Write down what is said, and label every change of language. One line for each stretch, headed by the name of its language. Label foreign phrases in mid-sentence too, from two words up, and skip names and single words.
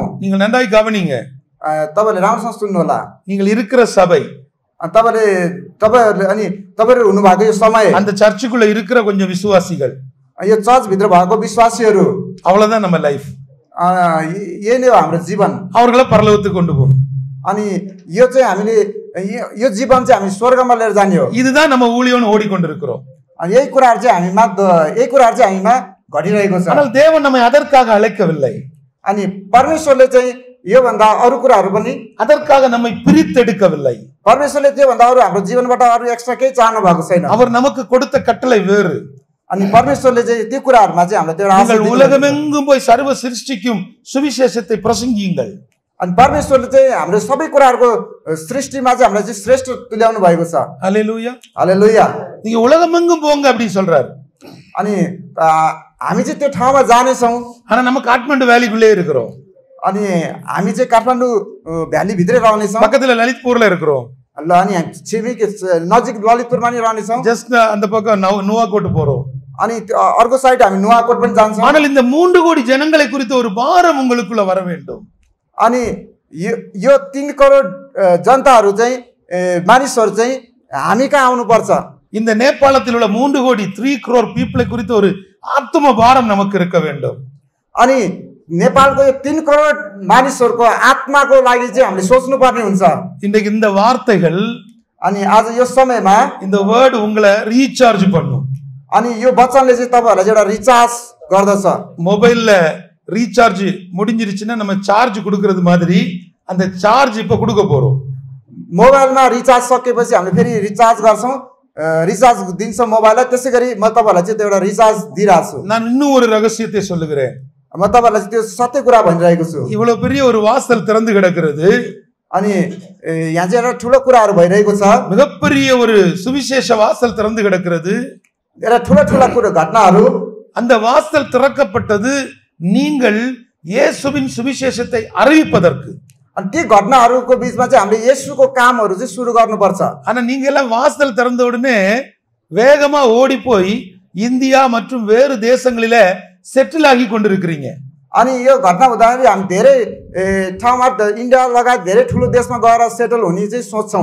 Tamil: நீங்கள் நன்றாய் கவனிங்க
Nepali: तपाईहरुले राम्रोसँग सुन्नु होला
Tamil: நீங்கள் இருக்கிற சபை
Nepali: तपाईहरुले अनि तपाईहरु हुनु भएको यो समय
Tamil: அந்த சர்ச்சுக்குள்ள இருக்கிற கொஞ்சம் விசுவாசிகள்
Nepali: यो चर्च भित्र भएको विश्वासीहरू
Tamil: அவ்வளவுதான் நம்ம லைஃப்
Nepali: यही नै हो हाम्रो जीवन
Tamil: அவர்களை பரலோகத்துக்கு கொண்டு போகும்
Nepali: अनि यो चाहिँ हामीले यो जीवन चाहिँ हामी स्वर्गमा लिएर जाने हो
Tamil: இதுதான் நம்ம ஊழியம்னு ஓடிக்கொண்டிருக்கிறோம்
Nepali: अनि यही कुराहरु चाहिँ हामीमा घटिरहेको छ
Tamil: ஆனால் தேவன் நம்மை அதற்காக அழைக்கவில்லை
Nepali: अनि परमेश्वरले चाहिँ यो भन्दा अरु कुराहरु पनि
Tamil: அதற்காக நம்மை பிரித்தெடுக்கவில்லை
Nepali: परमेश्वरले त्यो भन्दा अरु हाम्रो जीवनबाट अरु एक्स्ट्रा केही चाहनु भएको छैन
Tamil: அவர் நமக்கு கொடுத்த கட்டளை வேறு
Nepali: अनि परमेश्वरले चाहिँ त्यो कुराहरुमा चाहिँ हामीलाई त्यो आशिष दिनु
Tamil: உலகமெங்கும் போய் சர்வ சிருஷ்டிக்கும் சுவிசேஷத்தை பிரசங்கியுங்கள்
Nepali: अनि परमेश्वरले चाहिँ हाम्रो सबै कुराहरुको सृष्टिमा चाहिँ हामीलाई चाहिँ श्रेष्ठ तुल्याउनु भएको छ
Tamil: ஹalleluya
Nepali: हालेलुया
Tamil: நீங்க உலகமெங்கும் போங்க அப்படி சொல்றாரு
Nepali: अनि हामी चाहिँ त्यो ठाउँमा जाने छौं
Tamil: ஆனா நம்ம காட்மாண்டு வேலிக்குள்ளே இருக்கிறோம்
Nepali: अनि हामी चाहिँ काठमाडौँ भ्याली भित्रै रहने छौं
Tamil: பக்கத்துல லலித்பூர்ல இருக்கிறோம்
Nepali: ल अनि हामी छिमेकी नजिक ललितपुरमा नि रहनेछौँ
Tamil: ஜஸ்ட் அந்த பக்கம் நுவாக்கோட்டு போறோம்.
Nepali: अनि अर्को साइड हामी नुवाकोट पनि जान्छौँ
Tamil: ஆனால் இந்த 3 கோடி ஜனங்களை குறித்து ஒரு பாரம் உங்களுக்குள்ள வர வேண்டும்.
Nepali: अनि यो 3 करोड जनताहरू चाहिँ मानिसहरू चाहिँ हामी कहाँ आउनुपर्छ
Tamil: இந்த நேபாளத்தில் உள்ள 3 கோடி
English: 3 crore people
Tamil: குறித்து ஒரு ஆத்ம பாரம் நமக்கு இருக்க வேண்டும்.
Nepali: अनि नेपालको यो 3 करोड मानिसहरूको आत्माको लागि चाहिँ हामीले सोच्नुपर्ने हुन्छ.
Tamil: இன்றைக்கு இந்த வார்த்தைகள்
Nepali: अनि आज यो समयमा
Tamil: இந்த வேர்ட் உங்களை ரீசார்ஜ் பண்ணும்.
Nepali: अनि यो वचनले चाहिँ तपाईहरुलाई चाहिँ एउटा रिचार्ज गर्दछ.
Tamil: மொபைல்ல ரீசார்ஜ் முடிஞ்சிருச்சுன்னா நம்ம சார்ஜ் கொடுக்கிறது மாதிரி அந்த சார்ஜ் இப்ப கொடுக்க போறோம்.
Nepali: मोबाइलमा रिचार्ज सकेपछि हामीले फेरि रिचार्ज गर्छौं, रिचार्ज दिन्छौं मोबाइललाई. त्यसैगरी म तपाईहरुलाई चाहिँ एउटा रिचार्ज दिइराछु.
Tamil: நான் இன்னும் ஒரு ரகசியத்தை சொல்லுகிறேன்.
Nepali: म तपाईहरुलाई चाहिँ त्यो सत्य कुरा भनिरहेको छु.
Tamil: இவ்வளவு பெரிய ஒரு வாசல் திறந்து கிடக்கிறது.
Nepali: अनि यहाँ चाहिँ एउटा ठुलो कुराहरु भइरहेको छ.
Tamil: மிகப்பெரிய ஒரு சுவிசேஷ வாசல் திறந்து கிடக்கிறது.
Nepali: एउटा ठुला ठुला कुरा घटनाहरु.
Tamil: அந்த வாசல் திறக்கப்பட்டது நீங்கள் இயேசுவின் சுவிசேஷத்தை அறிவிப்பதற்கு.
Nepali: अनि ती घटनाहरुको बीचमा चाहिँ हामीले येशूको कामहरु चाहिँ सुरु गर्नुपर्छ.
Tamil: ஆனா நீங்க எல்லாம் வாசல் திறந்த உடனே வேகமா ஓடி போய் இந்தியா மற்றும் வேறு தேசங்களில செட்டில் ஆகி கொண்டிருக்கிறீங்க.
Nepali: अनि यो घटना हुँदाखेरि हामी धेरै ठाउँमा इन्डिया लगायत धेरै ठुलो देशमा गएर सेटल हुने चाहिँ सोच्छौं.